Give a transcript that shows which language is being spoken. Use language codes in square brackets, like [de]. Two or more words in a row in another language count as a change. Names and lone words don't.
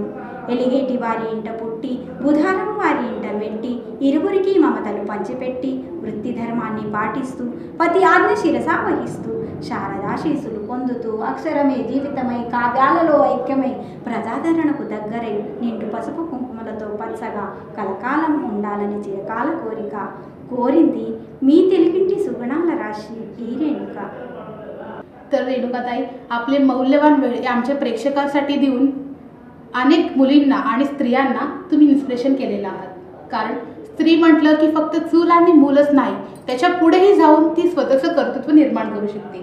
[te] ఎలిగేటి వారి ఇంట పుట్టి, బుధారం వారి ఇంట మెట్టి, ఇరువురికి మమతలు పంచిపెట్టి, వృత్తి ధర్మాన్ని పాటిస్తూ, పతి ఆజ్ఞ శిరసా వహిస్తూ, శారదాశీసులు పొందుతూ, అక్షరమే జీవితమై కావ్యాలలో ఐక్యమై, ప్రజాదరణకు దగ్గరై, నిండు పసుపు కుంకుమలతో పచ్చగా కలకాలం ఉండాలని చిరకాల కోరిక కోరింది మీ తెలుగింటి సుగుణాల రాశి ఈ రేణుక. [mr] तर रेणुकाताई, आपले मौल्यवान वेळ आमच्या प्रेक्षकांसाठी देऊन अनेक मुलींना आणि स्त्रियांना तुम्ही इन्स्पिरेशन केलेलं आहात. कारण स्त्री म्हटलं की फक्त चूल आणि मूलच नाही, त्याच्या पुढेही जाऊन ती स्वतःचं कर्तृत्व निर्माण करू शकते.